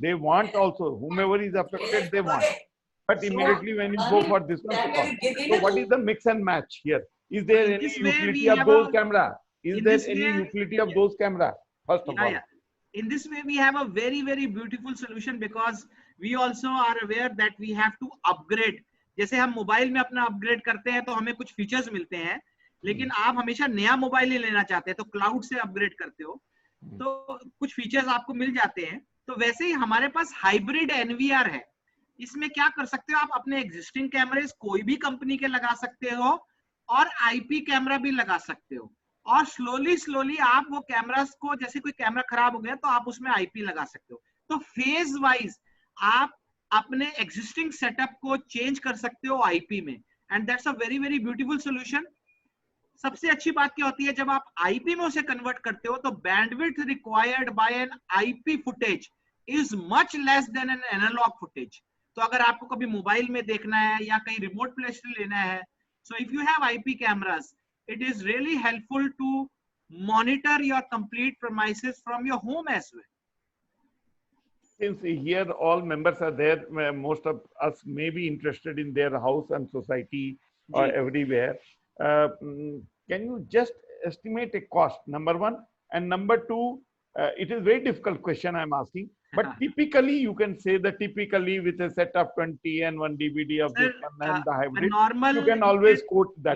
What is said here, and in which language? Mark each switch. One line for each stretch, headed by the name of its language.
English: They want also, whomever is affected, they want. But immediately when you go for this one, so what is the mix and match here? Is there any utility of those camera? Is there any utility of those camera? First of all. In this way, we have a very, very beautiful solution, because we also are aware that we have to upgrade.
Hindi: जैसे हम mobile में अपना upgrade करते हैं तो हमें कुछ features मिलते हैं, लेकिन आप हमेशा नया मोबाइल ही लेना चाहते हैं तो क्लाउड से अपग्रेड करते हो, तो कुछ फीचर्स आपको मिल जाते हैं. तो वैसे ही हमारे पास हाइब्रिड एनवीआर है. इसमें क्या कर सकते हो, आप अपने एग्जिस्टिंग कैमरेज कोई भी कंपनी के लगा सकते हो और आईपी कैमरा भी लगा सकते हो, और स्लोली आप वो कैमरास को, जैसे कोई कैमरा खराब हो गया तो आप उसमें आईपी लगा सकते हो. तो फेज वाइज आप अपने एग्जिस्टिंग सेटअप को चेंज कर सकते हो आईपी में,
English: And that's a very very beautiful solution.
Hindi: सबसे अच्छी बात क्या होती है, जब आप आईपी में उसे कन्वर्ट करते हो तो
English: Bandwidth required by an IP footage is much less than an analogue footage.
Hindi: तो अगर आपको कभी मोबाइल में देखना है या कहीं रिमोट प्लेस से लेना है,
English: So if you have IP cameras, it is really helpful to monitor your complete premises from your home as well. Since here all members are there, most of us may be interested in their house and society or everywhere. Can you just estimate a cost, number one? And number two, it is very difficult question I'm asking, but typically you can say that typically with a set of 20 and 1 DVD of this one and the hybrid, you can always quote that